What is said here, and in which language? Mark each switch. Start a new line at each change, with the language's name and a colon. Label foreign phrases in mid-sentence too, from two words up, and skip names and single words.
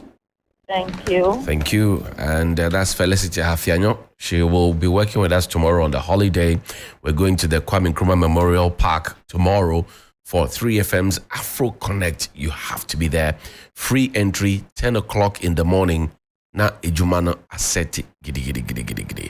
English: Thank you. Thank you. And that's Felicity Hafianyo. She will be working with us tomorrow on the holiday. We're going to the Kwame Nkrumah Memorial Park tomorrow for 3FM's Afro Connect. You have to be there. Free entry, 10 o'clock in the morning. Na ejumano aseti gidi gidi gidi gidi gidi.